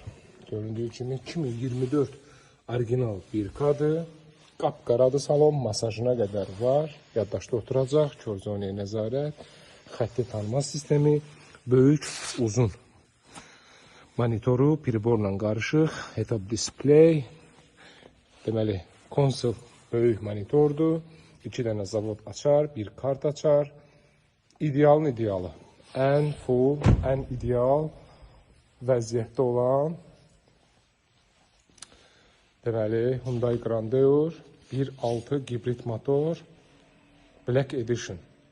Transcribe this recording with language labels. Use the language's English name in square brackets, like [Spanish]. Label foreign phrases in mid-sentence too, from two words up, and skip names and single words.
[Azerbaijani] Göründüyü kimi 2024 orijinal 1K-dır. Qapqaradır salon, masajına qədər var. Yaddaşda oturacaq, körzoniyə nəzarət, xətti tanıma sistemi, böyük, uzun monitoru, priborla qarışıq, [English] head-up display. [Azerbaijani] Deməli, konsol böyük monitordur. 2 dənə zavod açar, bir kart açar. İdealın idealı. Ən full, ən ideal vəziyyətdə olan deməli, Hyundai Grandeur 1.6 gibrid motor Black Edition.